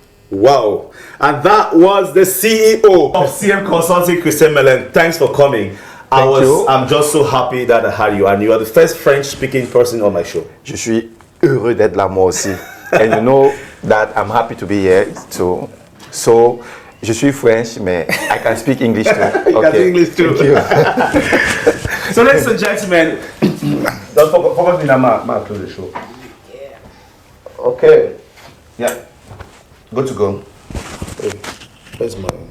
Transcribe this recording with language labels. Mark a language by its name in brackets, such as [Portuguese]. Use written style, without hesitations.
[English] Wow. And that was the CEO of CM Consulting, Christian Melang. Thanks for coming. Thank you. I'm just so happy that I had you, and you are the first French-speaking person on my show. [French] Je suis heureux d'être là moi aussi. [English] And you know that I'm happy to be here. So [French] je suis [English] French, [French] mais [English] I can speak English too. You can speak English too. Thank you. So, ladies and gentlemen, don't forget me now, ma close the show. Yeah. Okay. Yeah. Good to go. Hey, where's my...